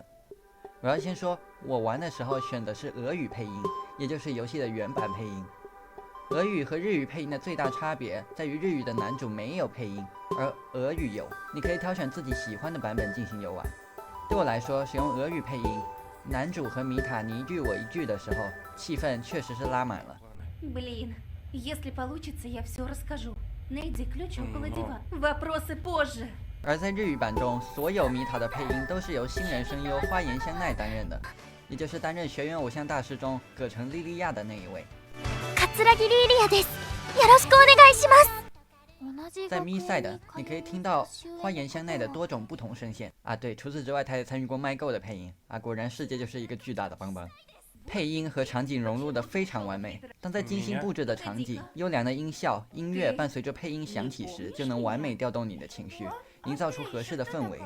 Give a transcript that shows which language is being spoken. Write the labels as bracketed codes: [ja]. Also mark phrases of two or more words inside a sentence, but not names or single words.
[zh] 我要先说，我玩的时候选的是俄语配音，也就是游戏的原版配音。俄语和日语配音的最大差别在于日语的男主没有配音，而俄语有，你可以挑选自己喜欢的版本进行游玩。对我来说，使用俄语配音，男主和米塔你一句我一句的时候，气氛确实是拉满了。 [ru] Если получится, я все расскажу. Найди ключ около дивана. Вопросы позже. [zh] 而在日语版中，所有米塔的配音都是由新人声优花言香奈担任的，也就是担任学园偶像大师中葛城莉莉亚的那一位。 [ja] 桂莉莉亚です。よろしくお願いします。 [zh] 在MiSide，你可以听到花言香奈的多种不同声线对，除此之外，他也参与过麦购的配音果然世界就是一个巨大的邦邦。配音和场景融入得非常完美，当在精心布置的场景、优良的音效、音乐伴随着配音响起时，就能完美调动你的情绪，营造出合适的氛围。